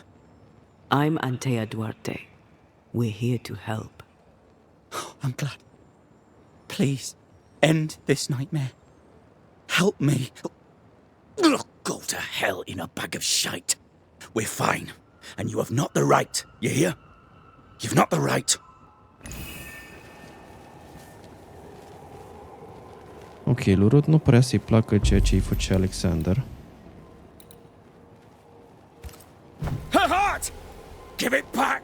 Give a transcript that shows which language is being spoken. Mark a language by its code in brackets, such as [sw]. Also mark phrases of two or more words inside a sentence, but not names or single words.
[en] I'm Antea Duarte. We're here to help. I'm glad. Please, end this nightmare. Help me. Go to hell in a bag of shite. We're fine. And you have not the right, you hear? You've not the right. [ro] Ok, lui Ruth nu părea să-i placă ceea ce îi făcea Alexander. [en] Her heart! Give it back!